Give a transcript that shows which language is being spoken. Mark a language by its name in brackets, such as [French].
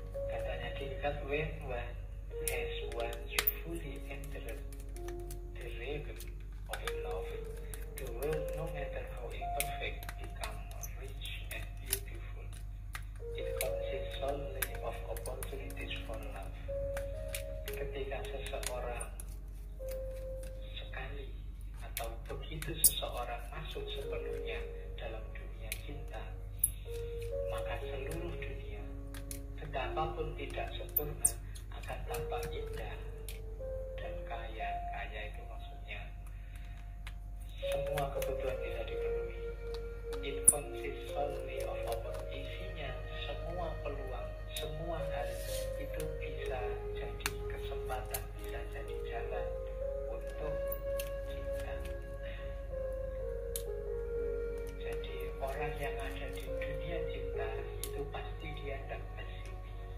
[Indonesian] Katanya [English] Kierkegaard, when one has once fully entered the rhythm of love, the world, no matter how imperfect, becomes rich and beautiful. It consists solely of opportunities for love. [Indonesian] Ketika seseorang sekali atau begitu seseorang masuk sepenuhnya dalam dunia cinta, maka seluruh dunia, betapapun tidak sempurna, akan tampak indah dan kaya. Kaya itu maksudnya semua kebutuhan bisa dipenuhi. [English] It consists solely of opportunities. [Indonesian] Isinya semua peluang, semua hal itu bisa jadi kesempatan, bisa jadi jalan untuk cinta. Jadi orang yang ada di dunia cinta itu pasti dia tidak pesimis.